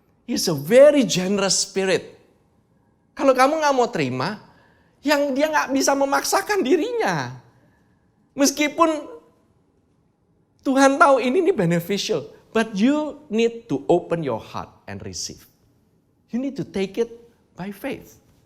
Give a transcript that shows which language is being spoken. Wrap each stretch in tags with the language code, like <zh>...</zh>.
<en>He is a very generous spirit.</en> <id>Kalau kamu gak mau terima, yang dia gak bisa memaksakan dirinya. Meskipun Tuhan tahu ini beneficial.</id> <en>But you need to open your heart and receive. You need to take it by faith.</en>